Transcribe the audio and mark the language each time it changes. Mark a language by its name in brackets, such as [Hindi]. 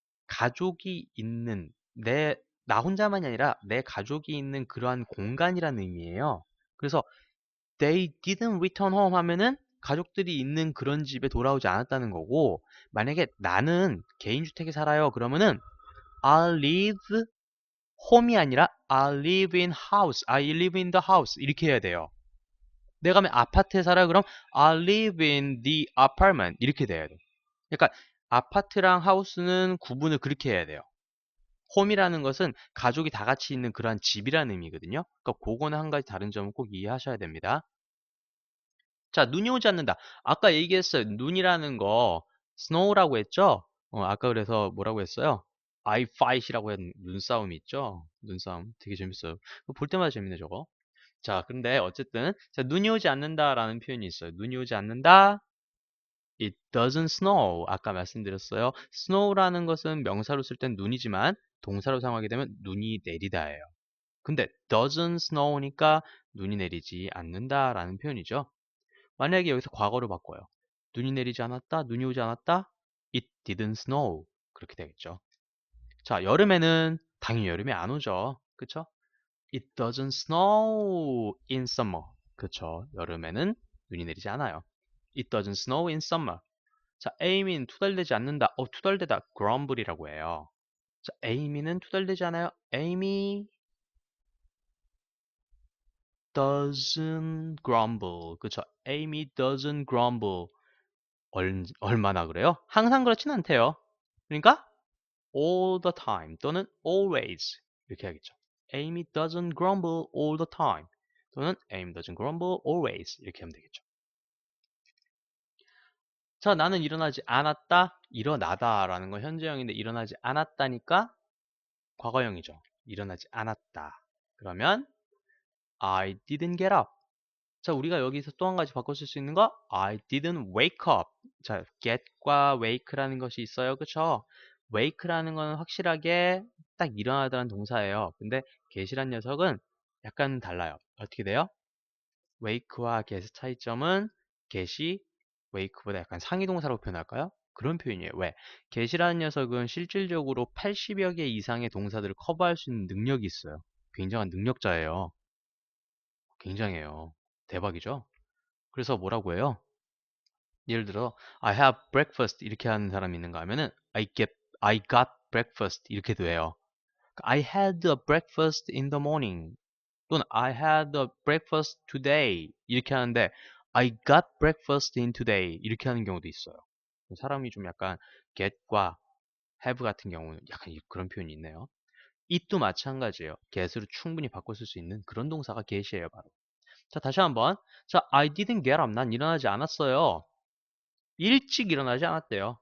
[Korean] 가족이 있는 나 혼자만이 아니라 내 가족이 있는 그러한 공간이라는 의미예요. 그래서 [English] they didn't return home [Korean] 하면은 가족들이 있는 그런 집에 돌아오지 않았다는 거고, 만약에 나는 개인주택에 살아요. 그러면은 [English] I live home [Korean] 이 아니라 [English] I live in house, I live in the house [Korean] 이렇게 해야 돼요. 내가 면 아파트에 살아요. 그럼 [English] I live in the apartment [Korean] 이렇게 돼야 돼. 그러니까 아파트랑 하우스는 구분을 그렇게 해야 돼요. 홈이라는 것은 가족이 다 같이 있는 그러한 집이라는 의미거든요. 그러니까 그거는 한 가지 다른 점을 꼭 이해하셔야 됩니다. 자, 눈이 오지 않는다. 아까 얘기했어요. 눈이라는 거 snow라고 했죠? 아까 그래서 뭐라고 했어요? I fight이라고 했 눈싸움이 있죠? 눈싸움 되게 재밌어요. 볼 때마다 재밌네 저거. 자, 근데 어쨌든 자, 눈이 오지 않는다라는 표현이 있어요. 눈이 오지 않는다. [English] It doesn't snow. [Korean] 아까 말씀드렸어요. snow라는 것은 명사로 쓸 땐 눈이지만 동사로 사용하게 되면 눈이 내리다예요. 근데 [English] doesn't snow [Korean] 니까 눈이 내리지 않는다라는 표현이죠. 만약에 여기서 과거로 바꿔요. 눈이 내리지 않았다, 눈이 오지 않았다. [English] It didn't snow. [Korean] 그렇게 되겠죠. 자, 여름에는 당연히 여름이 안 오죠. 그쵸? [English] It doesn't snow in summer. [Korean] 그쵸? 여름에는 눈이 내리지 않아요. [English] It doesn't snow in summer. [Korean] 자, Amy는 투덜대지 않는다. 투덜대다. grumble이라고 해요. 자, Amy는 투덜대지 않아요. [English] Amy doesn't grumble. 그쵸? Amy doesn't grumble. [Korean] 얼마나 그래요? 항상 그렇진 않대요. 그러니까 all the time 또는 always 이렇게 하겠죠. [English] Amy doesn't grumble all the time [Korean] 또는 [English] Amy doesn't grumble always [Korean] 이렇게 하면 되겠죠. 자, 나는 일어나지 않았다. 일어나다 라는 건 현재형인데 일어나지 않았다니까 과거형이죠. 일어나지 않았다. [English] 그러면 I didn't get up. [Korean] 자, 우리가 여기서 또 한 가지 바꿔 쓸 수 있는 거 [English] I didn't wake up. [Korean] 자, get과 wake라는 것이 있어요. 그쵸? wake라는 건 확실하게 딱 일어나다는 동사예요. 근데 get이란 녀석은 약간 달라요. 어떻게 돼요? wake와 get의 차이점은 get이 wake보다 약간 상위 동사라고 표현할까요? 그런 표현이에요. 왜? get이라는 녀석은 실질적으로 80여 개 이상의 동사들을 커버할 수 있는 능력이 있어요. 굉장한 능력자예요. 굉장해요. 대박이죠? 그래서 뭐라고 해요? 예를 들어 [English] I have breakfast [Korean] 이렇게 하는 사람이 있는가 하면은 [English] I got breakfast [Korean] 이렇게도 해요. [English] I had a breakfast in the morning 또는 I had a breakfast today [Korean] 이렇게 하는데 [English] I got breakfast in today [Korean] 이렇게 하는 경우도 있어요. 사람이 좀 약간 get과 have 같은 경우는 약간 그런 표현이 있네요. it도 마찬가지예요. get으로 충분히 바꿔 쓸 수 있는 그런 동사가 get이에요, 바로. 자, 다시 한번. 자, [English] I didn't get up. [Korean] 난 일어나지 않았어요. 일찍 일어나지 않았대요.